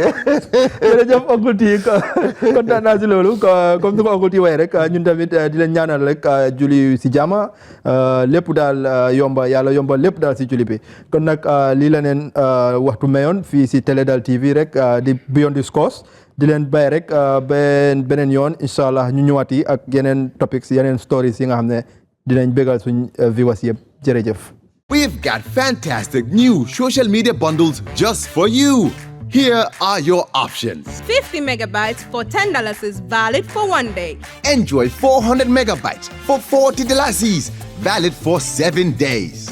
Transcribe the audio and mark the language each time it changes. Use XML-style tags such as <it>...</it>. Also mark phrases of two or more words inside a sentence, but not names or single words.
<wo>jërëjëf Uncle T kontaan naa si loolu comme ni ko Uncle T waaye rek ñun tamit di leen ñaanal rek julli si jàmm lépp daal yomba yàlla yomba lépp daal si julli bi kon nag lii la neen waxtu mayoon fii si Télé Dal TV rek di Beyond the Scores di leen bàyyi rek beneen yoon incha allah ñu ñëwaat yi ak yeneen topics yeneen stories yi nga xam ne dinañ bégal suñ viewers yëpp jërëjëf.</wo> <en>We've got fantastic new social media bundles just for you. Here are your options. 50 megabytes for $10 is valid for 1 day. Enjoy 400 megabytes for $40, valid for 7 days.</en>